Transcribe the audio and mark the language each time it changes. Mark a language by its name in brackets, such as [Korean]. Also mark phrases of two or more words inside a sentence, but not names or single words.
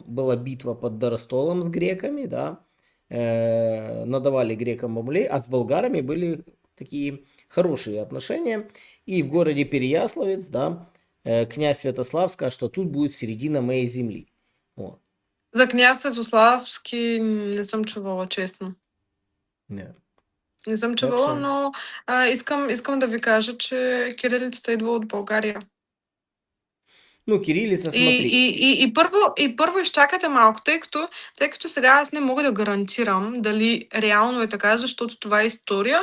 [Russian] Была битва под Доростолом с греками, да, надавали грекам бомблей, а с болгарами были такие хорошие отношения. И в городе Переяславец, да, князь Святослав сказал, что тут будет середина моей земли. Вот. [Bulgarian] За княз Светославски не съм чувала, честно. Да. Не съм [Russian] Так [Bulgarian] чувала, [Russian] що, [Bulgarian] но искам да ви кажа, че кирилицата идва от България. [Russian] ну, кирилица, [Bulgarian] И, [Russian] смотри. [Bulgarian] и първо изчакайте малко, тъй като сега аз не мога да гарантирам дали реално е така, защото това е история.